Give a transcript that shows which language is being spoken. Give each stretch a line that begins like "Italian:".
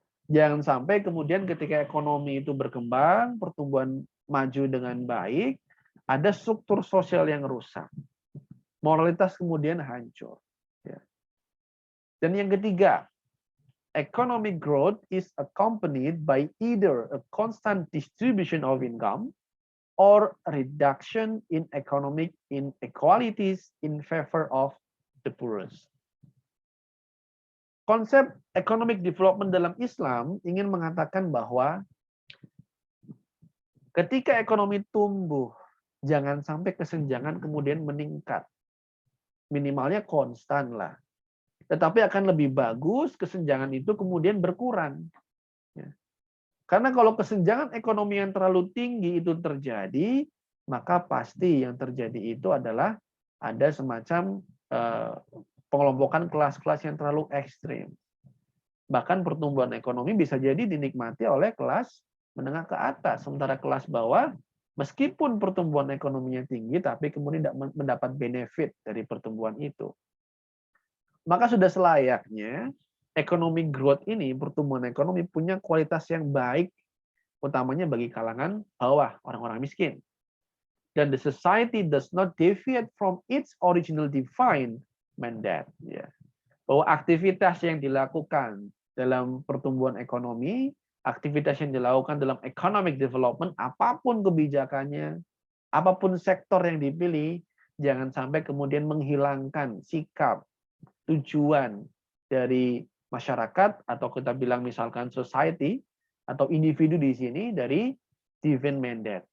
Indonesian: Jangan sampai kemudian ketika ekonomi itu berkembang, pertumbuhan maju dengan baik, ada struktur sosial yang rusak. Moralitas kemudian hancur. Ya. Dan yang ketiga,
English: economic growth is accompanied by either a constant distribution of income or reduction in economic inequalities in favor of the poorest.
Indonesian: Konsep economic development dalam Islam ingin mengatakan bahwa ketika ekonomi tumbuh, jangan sampai kesenjangan kemudian meningkat. Minimalnya konstan lah. Tetapi akan lebih bagus kesenjangan itu kemudian berkurang. Karena kalau kesenjangan ekonomi yang terlalu tinggi itu terjadi, maka pasti yang terjadi itu adalah ada semacam pengelompokan kelas-kelas yang terlalu ekstrim. Bahkan pertumbuhan ekonomi bisa jadi dinikmati oleh kelas menengah ke atas, sementara kelas bawah meskipun pertumbuhan ekonominya tinggi, tapi kemudian tidak mendapat benefit dari pertumbuhan itu. Maka sudah selayaknya economic growth ini, pertumbuhan ekonomi punya kualitas yang baik, utamanya bagi kalangan bawah, orang-orang miskin. Dan
English: the society does not deviate from its original divine mandate.
Indonesian: Ya. Bahwa aktivitas yang dilakukan dalam pertumbuhan ekonomi, aktivitas yang dilakukan dalam economic development, apapun kebijakannya, apapun sektor yang dipilih, jangan sampai kemudian menghilangkan sikap, tujuan dari masyarakat, atau kita bilang misalkan society, atau individu di sini dari divine mandate.